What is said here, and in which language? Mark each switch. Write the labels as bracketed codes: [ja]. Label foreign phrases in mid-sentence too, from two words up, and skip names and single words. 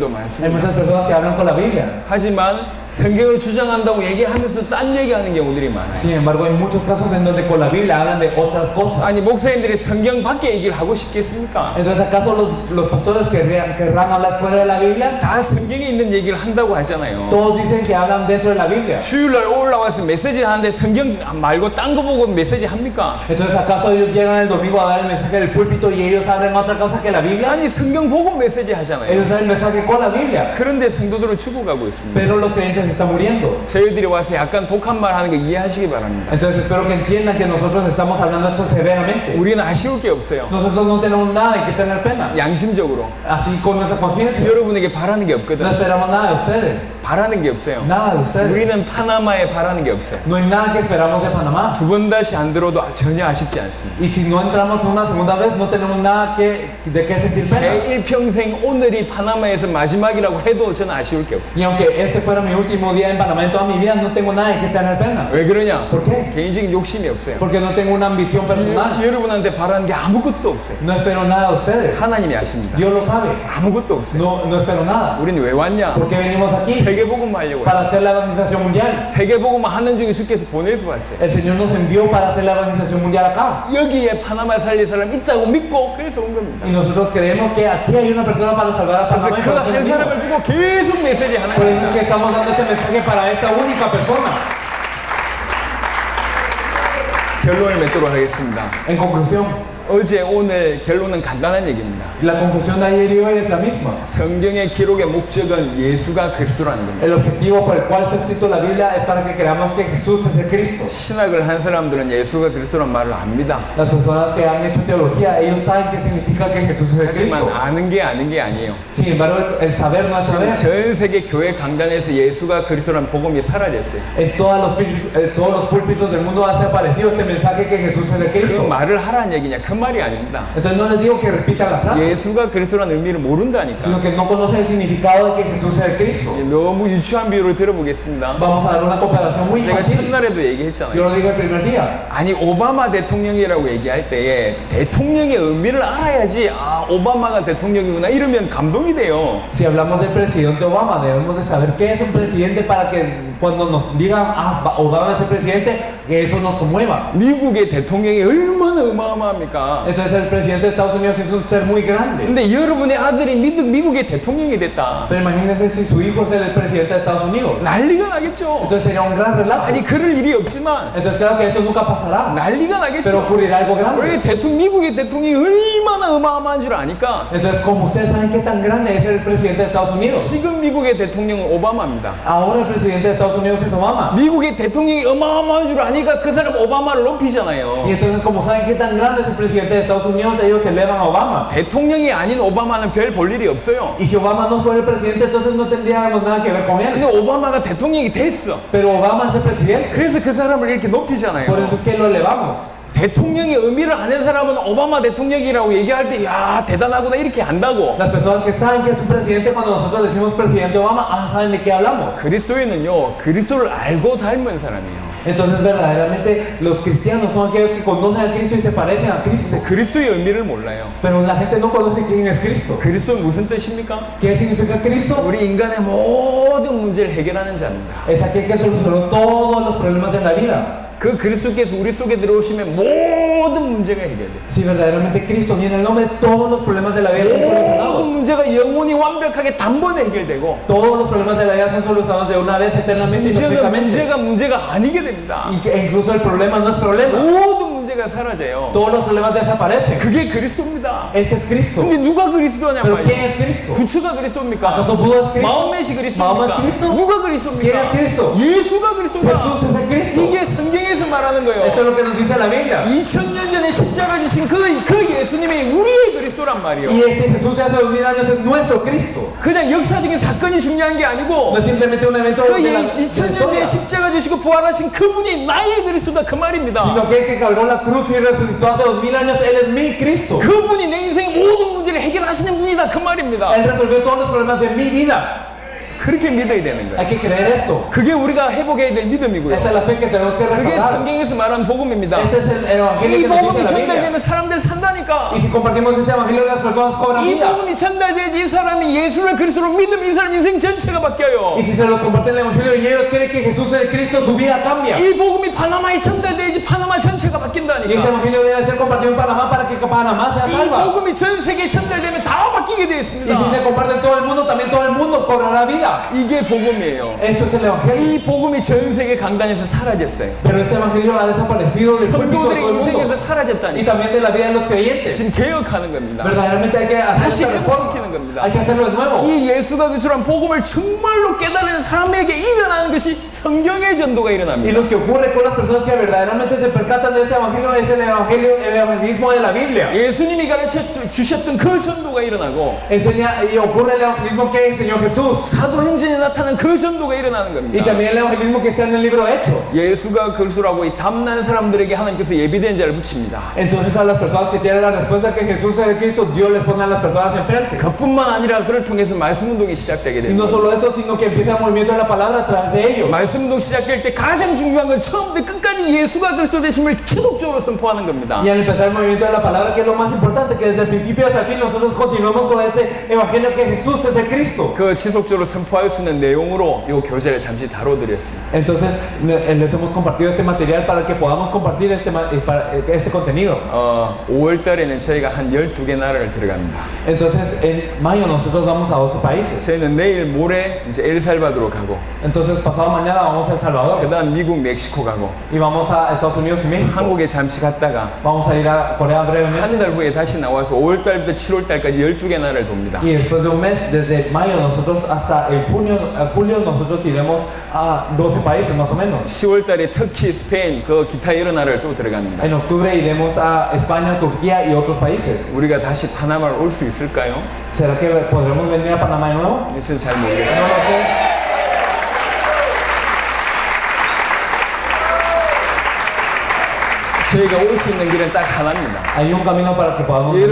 [es] Hay [ko] 많습니다. [es] muchas personas que hablan con la Biblia. [ko] 하지만 성경을 주장한다고 얘기하면서 딴 얘기하는 경우들이 많아요. [es] Sin embargo, hay muchos casos en donde con la Biblia hablan de otras cosas. [ko] 아니 목사님들이 성경 밖에 얘기를 하고 싶겠습니까? [es] Entonces, ¿acaso los pastores querrán hablar fuera de la Biblia? [ko] 다 성경에 있는 얘기를 한다고 하잖아요. [es] Todos dicen que hablan dentro de la Biblia. [ko] 주일날 올라와서 메시지 하는데 성경 말고 딴 거 보고 메시지 합니까? [es] Entonces, ¿acaso ellos llegan el domingo a dar el mensaje del púlpito y ellos hablan otra cosa que la Biblia? [ko] 아니 성경 보고 메시지 하잖아요. [es] Ellos dan el mensaje con la Biblia. [ko] 그런데 성도들은 죽어가고 있습니다. [es] Pero los creyentes están muriendo. [ko] 저희들이 와서 약간 독한 말 하는 거 이해하시기 바랍니다. [es] Entonces, espero que entiendan que nosotros estamos hablando esto severamente. [ko] 우리는 아쉬울 게 없어요. [es] Nosotros no tenemos nada de que tener pena. [ko] 양심적으로 [es] Así con nuestra conciencia. [ko] 여러분에게 바라는 게 [es] No [ko] 없거든. [es] esperamos nada de ustedes. [ko] 바라는 게 없어요. [es] Nada de ustedes. [ko] 우리는 파나마에 바라는 게 없어요. [es] No hay nada que esperamos de Panamá. [ko] 2번 다시 안 들어도 전혀 아쉽지 않습니다. [es] Y si no entramos una segunda vez, no tenemos nada de qué sentir pena. [ko] 제 일평생 오늘이 파나마에서 마지막이라고 해도 저는 아쉬울 게 없어요. [es] Y aunque este fuera mi último día en Panamá en toda mi vida, no tengo nada de qué tener pena. [ko] 왜 그러냐? [es] ¿Por qué? [ko] 개인적인 욕심이 없어요. [es] Porque no tengo una ambición personal. [ko] 여러분한테 바라는 게 아무것도 없어요. [es] No espero nada de ustedes. [ko] 하나님이 아십니다. [es] Dios lo sabe. [ko] 아무것도 없어요. [es] No espero nada. [ko] 우리는 왜 왔냐? [es] ¿Por qué venimos aquí? [ko] 세계복음만 하려고 [es] Para [ko] 했어요. [es] hacer la evangelización mundial. [ko] 세계복음만 하는 중에 주께서 보내서 왔어요. [es] El Señor nos envió para hacer la evangelización mundial acá. [ko] 여기에 파나마 살릴 사람 있다고 믿고 그래서 온 겁니다. [es] Y nosotros creemos que aquí hay una persona para salvar a [ko] 그래서 [es] Panamá. Y [ko] 그 [es] por eso [ko] 한 [es] venimos. [ko] 사람을 두고 계속 메시지 하는 [es] Por [ko] 거예요. [es] eso es que estamos dando este mensaje para esta única persona. [ko] 결론을 맺도록 하겠습니다. [es] En conclusión, [ko] 어제 오늘 결론은 간단한 얘기입니다. [es] la conclusión de ayer y hoy es la misma. [ko] 성경의 기록의 목적은 예수가 그리스도라는 겁니다. [es] El objetivo por el cual fue escrito la Biblia es para que creamos que Jesús es el Cristo. [ko] 신학을 한 사람들은 예수가 그리스도란 말을 압니다. [es] Las personas que han hecho teología, ellos saben qué significa que Jesús es el [ko] 하지만 [es] Cristo. [ko] 아는 게 아니에요. [es] Sin embargo, el saber no es saber. [ko] 전 세계 교회 강단에서 예수가 그리스도란 복음이 사라졌어요. [es] En todos los púlpitos del mundo ha aparecido este mensaje que Jesús es el [ko] 그 [es] Cristo. [ko] 말을 하라는 얘기냐? 그 말이 아닙니다. [es] Entonces no les digo que repitan la frase, [ko] 예수가 그리스도라는 의미를 모른다니까. [es] sino que no conocen el significado de que Jesús es el Cristo. [ko] 너무 유치한 비유를 들어보겠습니다. [es] Vamos a dar una comparación muy [ko] 제가 [es] infantil. [ko] 첫날에도 얘기했잖아요. [es] Yo lo digo el primer día. [ko] 아니 오바마 대통령이라고 얘기할 때에 대통령의 의미를 알아야지 아 오바마가 대통령이구나 이러면 감동이 돼요. [es] Si hablamos del presidente Obama, debemos de saber qué es un presidente para que cuando nos digan, ah, Obama es el presidente, que eso nos conmueva. [ko] 미국의 대통령이 얼마나 어마어마합니까? 크다. [es] Entonces el presidente de Estados Unidos es un ser muy grande. [ko] 근데 여러분의 아들이 미국의 대통령이 됐다. [es] Pero imagínense si su hijo es el presidente de Estados Unidos. [ko] 난리가 나겠죠. [es] Entonces sería un gran relajo. [ko] 아니 그럴 일이 없지만 [es] Entonces claro que eso nunca pasará. [ko] 난리가 [es] Pero [ko] 나겠죠. [es] ocurrirá algo [ko] 우리 [es] grande. [ko] 미국의 대통령이 얼마나 어마어마한 줄 아니까 [es] Entonces como ustedes saben qué tan grande es el presidente de Estados Unidos. [ko] 지금 미국의 대통령은 오바마입니다. [es] Ahora el presidente de Estados Unidos es Obama. [ko] 미국의 대통령이 어마어마한 줄 아니까 그 사람 오바마를 높이잖아요. [es] Y entonces como saben qué tan grande es el presidente de Estados Unidos, ellos elevan a Obama. [ko] 대통령이 아닌 오바마는 별 볼 일이 없어요. [es] Y si Obama no fuera el presidente, entonces no tendríamos nada que ver con [ko] 근데 [es] él. [ko] 오바마가 대통령이 됐어. [es] Pero Obama es el presidente. [ko] 그래서 그 사람을 이렇게 높이잖아요. [es] Por eso es que lo elevamos. [ko] 대통령의 의미를 아는 사람은 오바마 대통령이라고 얘기할 때 야 대단하구나 이렇게 한다고. [es] Las personas que saben que es un presidente, cuando nosotros decimos presidente Obama, saben de qué hablamos. [ko] 그리스도인은요 그리스도를 알고 닮은 사람이에요. [es] Entonces verdaderamente los cristianos son aquellos que conocen a Cristo y se parecen a Cristo. [ko] 그리스도의 의미를 몰라요. [es] Pero la gente no conoce quién es Cristo. [ko] 그리스도는 무슨 뜻입니까? [es] ¿Qué significa Cristo? [ko] 우리 인간의 모든 문제를 해결하는 자입니다. [es] Es aquel que solucionó todos los problemas de la vida. [ko] 그 그리스도께서 우리 속에 들어오시면 모든 문제가 해결돼요. [es] Si verdaderamente Cristo viene en el nombre, todos los problemas de la vida son [ko] 모든 [es] solucionados. [ko] 문제가 영원히 완벽하게 단번에 해결되고 [es] Todos los problemas de la vida son solucionados de una vez eternamente y perfectamente. [ko] 문제가 아니게 됩니다. [es] Y que incluso el problema no es problema. [ko] 모든 문제가 사라져요. [es] Todos los problemas desaparecen. [ko] 그게 그리스도입니다. [es] Este es Cristo. [ko] 근데 누가 그리스도냐 [es] Pero [ko] 말이에요. [es] ¿quién es Cristo? [ko] 부처가 그리스도입니까? [es] ¿Acaso Buda es Cristo? [ko] 마음메시 마음은 그리스도입니까? 그리스도? 누가 그리스도입니까? [es] ¿Quién es Cristo? [ko] 예수가 그리스도입니다. [es] Jesús es el Cristo. [ko] 이게 성경에서 말하는 거예요. [es] Eso es lo que nos dice la Biblia. [ko] 2000년 전에 십자가 지신 그 예수님이 우리의 그리스도란 말이에요. [es] Y ese Jesús de hace 2000 años es nuestro Cristo. [ko] 그냥 역사적인 사건이 중요한 게 아니고 [es] No es simplemente un evento [ko] 그 [es] de la [ko] 2000년 [es] historia, [ko] 전에 십자가 지시고 부활하신 그분이 나의 그리스도다 그 말입니다. [es] sino que el que cargó la cruz y resucitó hace 2000 años, Él es mi Cristo. [ko] 그분이 내 인생의 모든 문제를 해결하시는 분이다 그 말입니다. [es] Él resolvió todos los problemas de mi vida. [ko] 그렇게 믿어야 되는 [es] Hay [ko] 거예요. [es] que creer esto. [ko] 그게 우리가 회복해야 될 믿음이고요. [es] Esa es la fe que tenemos que [ko] 그게 [es] restaurar. [ko] 성경에서 말한 복음입니다. [es] Ese es el evangelio [ko] 이 [es] que nos [ko] 복음이 [es] dice la Biblia. [ko] 전달되면 사람들 산다니까. [es] Y si compartimos este evangelio, las personas cobran [ko] 이 [es] vida. [ko] 복음이 전달돼야지 이 사람이 예수를 그리스도로 믿으면 이 사람 인생 전체가 바뀌어요. [es] Y si se los comparten el evangelio y ellos creen que Jesús es el Cristo, su vida cambia. [ko] 이 복음이 파나마에 전달돼야지 파나마 전체가 [es] Y este [ko] 바뀐다니까. [es] evangelio debe ser compartido en Panamá para que Panamá sea [ko] 이 [es] salva. [ko] 복음이 전 세계에 전달되면 다 바뀌게 되어 [es] Y si [ko] 있습니다. [es] se comparte en todo el mundo, también todo el mundo cobrará vida. [ko] 이게 복음이에요. [es] Eso es el evangelio. [ko] 이 복음이 전 세계 강단에서 사라졌어요. [es] Pero este evangelio ha desaparecido del púlpito de [ko] 성도들의 [es] todo el [ko] 인생에서 [es] mundo. Y [ko] 사라졌다니까. [es] también de la vida de los creyentes. [ko] 지금 개혁하는 겁니다. [es] Verdaderamente hay que hacer [ko] 다시 [es] esta [ko] 회복시키는 [es] reforma. [ko] 겁니다. [es] Hay que hacerlo de nuevo. [ko] 이 예수가 그리스도란 복음을 정말로 깨달은 사람에게 일어나는 것이 성경의 전도가 [es] Y [ko] 일어납니다. [es] lo que ocurre con las personas que verdaderamente se percatan de este evangelio es el evangelio, el evangelismo de la Biblia. [ko] 예수님이 가르쳐 주셨던 그 전도가 일어나고 [es] Enseña y ocurre el evangelismo que enseñó Jesús. [ko] 사도행전에 나타난 그 전도가 일어나는 [es] Y [ko] 겁니다. [es] también el evangelismo que está en el libro de Hechos. [ko] 예수가 그리스도라고 이 담난 사람들에게 하나님께서 예비된 자를 붙입니다. [es] Entonces a las personas que tienen la respuesta que Jesús es el Cristo, Dios les pone a las personas enfrente. [ko] 그뿐만 아니라 그를 통해서 말씀 운동이 시작되게 [es] Y no [ko] 됩니다. [es] solo eso, sino que empieza el movimiento de la palabra a través de ellos. [ko] 말씀 운동 시작될 때 가장 중요한 건 처음부터 끝까지 예수가 그리스도 되심을 지속적으로 선포하는 겁니다. [es] Y al empezar el movimiento de la palabra, que es lo más importante, que desde el principio hasta el fin nosotros continuamos con ese evangelio que Jesús es el Cristo. [ko] 그 지속적으로 선포할 수 있는 내용으로 이 교재를 잠시 다뤄드렸습니다. [es] Entonces les hemos compartido este material para que podamos compartir este contenido. [ko] 5월 달에는 저희가 한 12개 나라를 들어갑니다. [es] Entonces en mayo nosotros vamos a 12 países. [ko] 저희는 내일 모레 이제 엘살바도로 가고 [es] Entonces pasado mañana vamos a El Salvador [ko] 그다음 미국, 멕시코 가고 [es] y vamos a Estados Unidos y México. [ko] 한국에 잠시 갔다가 [es] Vamos a ir a Corea brevemente. [ko] 한 달 후에 다시 나와서 5월 달부터 7월 달까지 12개 나라를 돕니다. [es] Y después de un mes, desde mayo nosotros hasta el julio nosotros iremos a 12 países más o menos. [ko] 10월 달에 터키, 스페인, 그 기타 여러 나라를 또 들어갑니다. [es] En octubre iremos a España, Turquía y otros países. [ko] 우리가 다시 파나마를 올 수 있을까요? [es] ¿Será que podremos venir a Panamá de nuevo? [ko] 저는 잘 모르겠어요. [es] No lo sé. [ko] 저희가 올 수 있는 길은 딱 하나입니다. [es] Hay un camino para que podamos [ko] 여러분